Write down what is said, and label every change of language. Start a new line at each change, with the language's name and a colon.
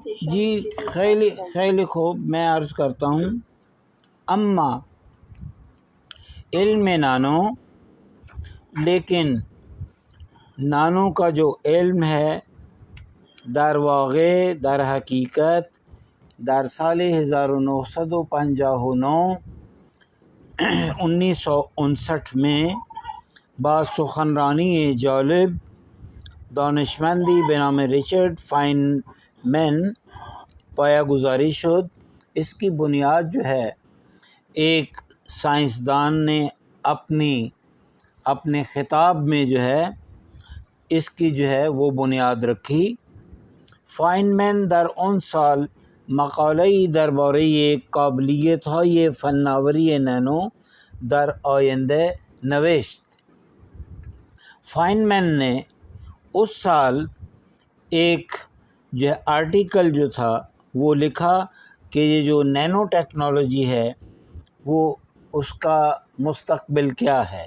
Persian: جی خیلی خوب،
Urdu: میں عرض کرتا ہوں.
Persian: اما علم نانو،
Urdu: لیکن نانو کا جو علم ہے
Persian: در واقع در حقیقت در سال 1959 میں با سخنرانی جالب دانشمندی به نام ریچارد فاینمن پایه گذاری شد.
Urdu: اس کی بنیاد جو ہے ایک سائنسدان نے اپنے خطاب میں جو ہے اس کی جو ہے وہ بنیاد رکھی.
Persian: فائنمن در اون سال مقاله‌ای درباره قابلیت‌های فناوری نانو در آینده نوشت.
Urdu: فائنمن نے اس سال ایک جو آرٹیکل جو تھا وہ لکھا کہ یہ جو نینو ٹیکنالوجی ہے وہ اس کا مستقبل کیا ہے.